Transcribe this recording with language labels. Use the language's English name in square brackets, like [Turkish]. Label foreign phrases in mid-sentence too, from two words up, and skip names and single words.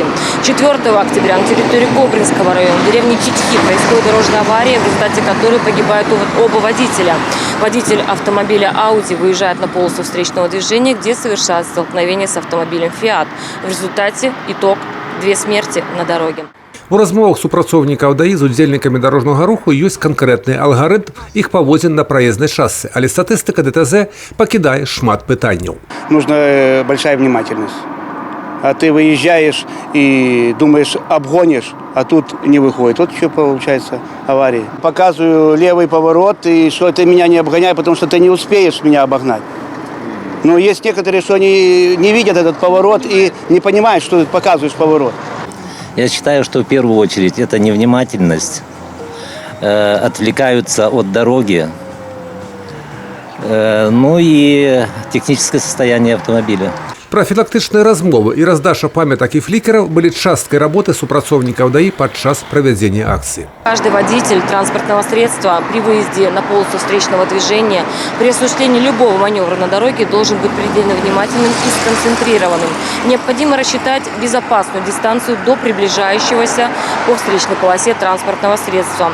[Russian] 4 октября на территории Кобринского района, в деревне Читьки, происходит дорожная авария, в результате которой погибают оба водителя. Водитель автомобиля Audi выезжает на полосу встречного движения, где совершает столкновение с автомобилем Fiat. В результате итог – 2 смерти на дороге. [Belarusian] У размовах супрацоўнікаў ДАІ з удзельнікамі дарожнага руху ёсць канкрэтны алгарытм іх паводзін на праезнай шассы, але статыстыка ДТЗ пакідае шмат пытанняў. [Russian] Нужна большая внимательность. А ты выезжаешь и думаешь, обгонишь, а тут не выходит. Вот что получается аварии. Показываю левый поворот, и что ты меня не обгоняй, потому что ты не успеешь меня обогнать. Но есть некоторые, что они не видят этот поворот и не понимают, что ты показываешь поворот. Я считаю, что в первую очередь это невнимательность, отвлекаются от дороги, ну и техническое состояние автомобиля. [Belarusian] Профілактычныя размовы і раздача памятак і флікераў былі часткай работы супрацоўнікаў ДАІ падчас правядзення акцыі. [Russian] Каждый водитель транспортного средства при выезде на полосу встречного движения, при осуществлении любого маневра на дороге должен быть предельно внимательным и сконцентрированным. Необходимо рассчитать безопасную дистанцию до приближающегося по встречной полосе транспортного средства.